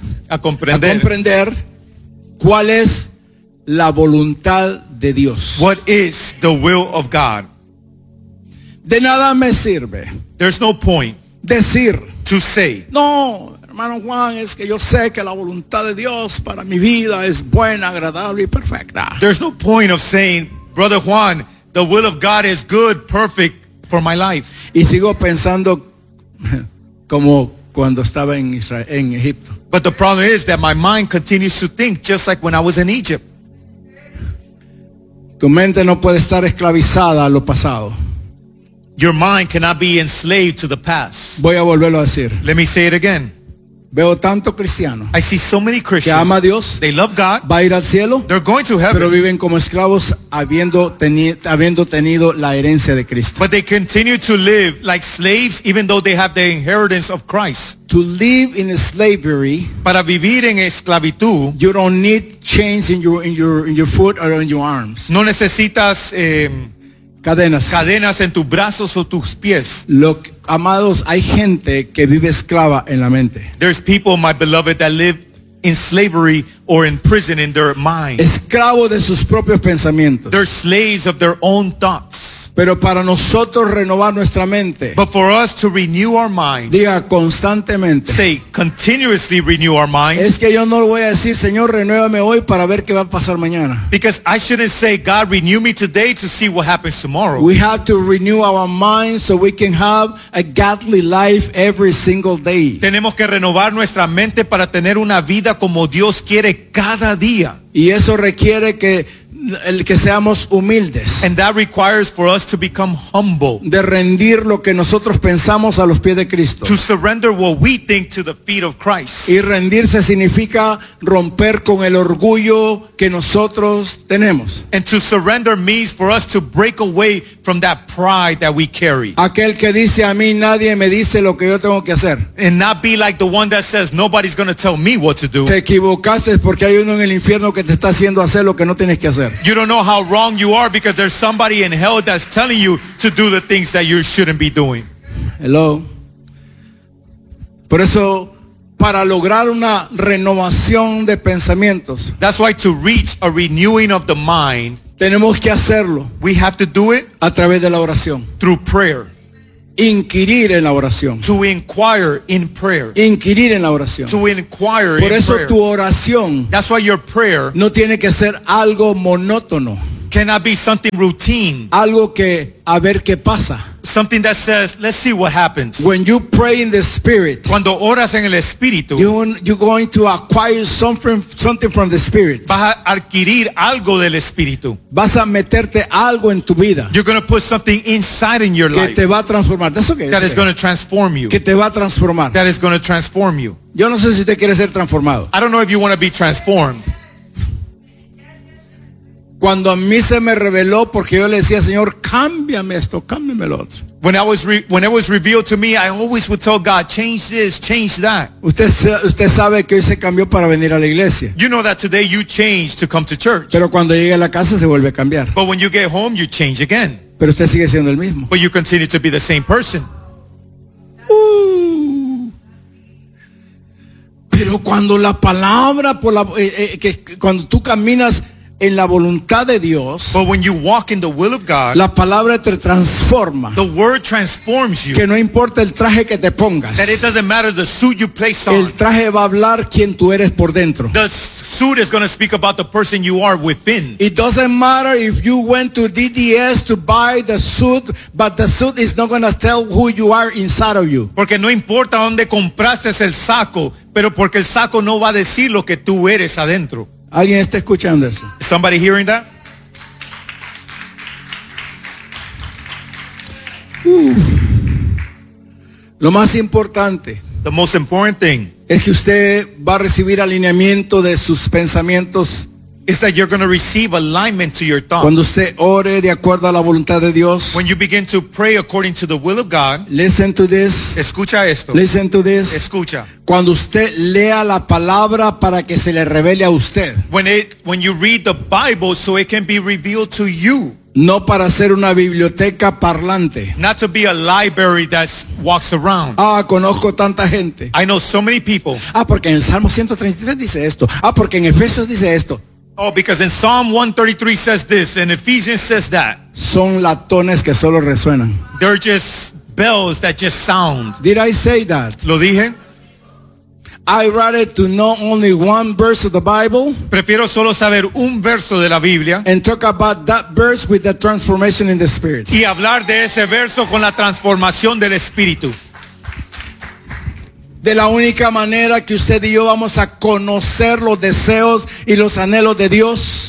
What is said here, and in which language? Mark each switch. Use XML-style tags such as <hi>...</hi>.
<es>A comprender cuál es la voluntad de Dios.</es> <en>What is the will of God?</en> <es>De nada me sirve.</es> <en>There's no point.</en> <es>Decir.</es> <en>To say.</en> <es>No, hermano Juan, es que yo sé que la voluntad de Dios para mi vida es buena, agradable y perfecta.</es> <en>There's no point of saying, brother Juan, the will of God is good, perfect for my life.</en> <es>Y sigo pensando como cuando estaba en Israel, en Egipto.</es> <en>But the problem is that my mind continues to think just like when I was in Egypt.</en> <es>Tu mente no puede estar esclavizada a lo pasado.</es> <en>Your mind cannot be enslaved to the past.</en> <es>Voy a volverlo a decir.</es> <en>Let me say it again.</en> <es>Veo tanto cristiano.</es> <en>I see so many Christians.</en> <es>Que ama a Dios.</es> <en>They love God.</en> <es>Va a ir al cielo.</es> <en>They're going to heaven.</en> <es>Pero viven como esclavos habiendo tenido la herencia de Cristo.</es> <en>But they continue to live like slaves even though they have the inheritance of Christ. To live in slavery.</en> <es>Para vivir en esclavitud.</es> <en>You don't need chains in your foot or in your arms.</en> <es>No necesitas cadenas en tus brazos o tus pies. Amados, hay gente que vive esclava en la mente.</es> <en>There's people, my beloved, that live in slavery or in prison in their mind.</en> <es>Esclavo de sus propios pensamientos.</es> <en>They're slaves of their own thoughts.</en> <es>Pero para nosotros renovar nuestra mente.</es> <en>But for us to renew our minds.</en> <es>Diga constantemente.</es> <en>Say continuously renew our minds.</en> <es>Es que yo no voy a decir, Señor, renuévame hoy para ver qué va a pasar mañana.</es> <en>Because I shouldn't say, God, renew me today to see what happens tomorrow. We have to renew our minds so we can have a godly life every single day.</en> <es>Tenemos que renovar nuestra mente para tener una vida como Dios quiere cada día. Y eso requiere que seamos humildes.</es> <en>And that requires for us to become humble.</en> <es>De rendir lo que nosotros pensamos a los pies de Cristo.</es> <en>To surrender what we think to the feet of Christ.</en> <es>Y rendirse significa romper con el orgullo que nosotros tenemos.</es> <en>And to surrender means for us to break away from that pride that we carry.</en> <es>Aquel que dice a mí nadie me dice lo que yo tengo que hacer.</es> <en>And not be like the one that says nobody's going to tell me what to do.</en> <es>Te equivocaste porque hay uno en el infierno que te está haciendo hacer lo que no tienes que hacer.</es> <en>You don't know how wrong you are because there's somebody in hell that's telling you to do the things that you shouldn't be doing. Hello.</en> <es>Por eso, para lograr una renovación de pensamientos.</es> <en>That's why to reach a renewing of the mind.</en> <es>Tenemos que hacerlo.</es> <en>We have to do it.</en> <es>A través de la oración.</es> <en>Through prayer.</en> <es>Inquirir en la oración.</es> <en>To inquire in prayer.</en> <es>Inquirir en la oración.</es> <en>To inquire in prayer.</en> <es>Por eso tu oración.</es> <en>That's why your prayer.</en> <es>No tiene que ser algo monótono.</es> <en>Cannot be something routine.</en> <es>Algo que a ver qué pasa.</es> <en>Something that says, let's see what happens. When you pray in the spirit,</en> <es>cuando oras en el espíritu,</es> <en>you're going to acquire something from the spirit.</en> <es>Vas a adquirir algo del espíritu. Vas a meterte algo en tu vida.</es> <en>You're going to put something inside in your</en> <es>que</es> <en>life.</en> <es>Que te va a transformar.</es> <en>That's okay. That is going to transform you.</en> <es>Que te va a transformar.</es> <en>That is going to transform you.</en> <es>Yo no sé si te quieres ser transformado.</es> <en>I don't know if you want to be transformed.</en> <es>Cuando a mí se me reveló, porque yo le decía, Señor, cámbiame esto, cámbiame lo otro.</es> <en>When it was revealed to me, I always would tell God, change this, change that.</en> <es>Usted sabe que hoy se cambió para venir a la iglesia.</es> <en>You know that today you changed to come to church.</en> <es>Pero cuando llegue a la casa se vuelve a cambiar.</es> <en>But when you get home, you change again.</en> <es>Pero usted sigue siendo el mismo.</es> <en>But you continue to be the same person.</en> <es>Pero cuando la palabra, por la, que cuando tú caminas en la voluntad de Dios,</es> <en>but when you walk in the will of God,</en> <es>la palabra te transforma.</es> <en>The word transforms you.</en> <es>Que no importa el traje que te pongas.</es> <en>That it doesn't matter the suit you place on.</en> <es>El traje va a hablar quién tú eres por dentro.</es> <en>The suit is going to speak about the person you are within. It doesn't matter if you went to DDS to buy the suit, but the suit is not going to tell who you are inside of you.</en> <es>Porque no importa dónde compraste el saco, pero porque el saco no va a decir lo que tú eres adentro. ¿Alguien está escuchando eso?</es> <en>Is somebody hearing that?</en> <es>Lo más importante,</es> <en>the most important thing,</en> <es>es que usted va a recibir alineamiento de sus pensamientos.</es> <en>Is that you're going to receive alignment to your thoughts.</en> <es>Cuando usted ore de acuerdo a la voluntad de Dios,</es> <en>when you begin to pray according to the will of God, listen to this.</en> <es>Escucha esto.</es> <en>Listen to this.</en> <es>Escucha. Cuando usted lea la palabra para que se le revele a usted.</es> <en>When you read the Bible so it can be revealed to you.</en> <es>No para ser una biblioteca parlante.</es> <en>Not to be a library that walks around.</en> <es>Ah, conozco tanta gente.</es> <en>I know so many people.</en> <es>Ah, porque en el Salmo 133 dice esto. Ah, porque en Efesios dice esto.</es> <en>Oh, because in Psalm 133 says this, and Ephesians says that.</en> <es>Son latones que solo resuenan.</es> <en>They're just bells that just sound. Did I say that?</en> <es>Lo dije.</es> <en>I'd rather to know only one verse of the Bible.</en> <es>Prefiero solo saber un verso de la Biblia.</es> <en>And talk about that verse with the transformation in the spirit.</en> <es>Y hablar de ese verso con la transformación del espíritu. De la única manera que usted y yo vamos a conocer los deseos y los anhelos de Dios.</es>